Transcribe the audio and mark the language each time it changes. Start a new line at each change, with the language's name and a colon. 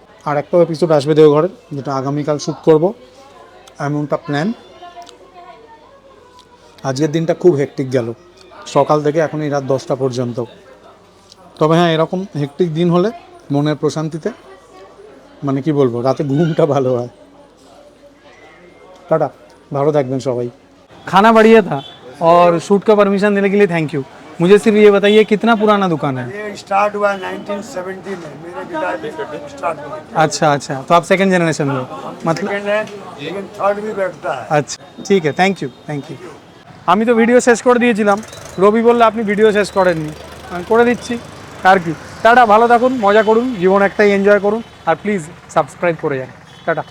Bangla: আর একটা এপিসোড আসবে দেওঘরের, যেটা আগামীকাল শ্যুট করব, এমনটা প্ল্যান। আজকের দিনটা খুব হেক্টিক গেল, সকাল থেকে এখনই রাত 10টা পর্যন্ত। তবে হ্যাঁ, এরকম হেক্টিক দিন হলে মনের প্রশান্তিতে, মানে কি বলবো, রাতে ঘুমটা ভালো হয়। টাটা, ভালো থাকবেন সবাই।
Hindi: खाना बढ़िया था और शूट का परमिशन देने के लिए थैंक यू। मुझे सिर्फ ये बताइए कितना पुराना दुकान है? ये स्टार्ट हुआ 1970 में, मेरे पिताजी स्टार्ट हुआ। अच्छा अच्छा, तो आप सेकंड जनरेशन हो मतलब? सेकंड है, लेकिन थर्ड भी बैठता है।
Bangla: আচ্ছা, ঠিক আছে, থ্যাংক ইউ থ্যাংক ইউ। আমি তো ভিডিও শেষ করে দিয়েছিলাম, রবি বললে আপনি ভিডিও শেষ করেননি, আমি করে দিচ্ছি আর কি। টাটা, ভালো থাকুন, মজা করুন, জীবন একটাই এনজয় করুন, আর প্লিজ সাবস্ক্রাইব করে যান। টাটা।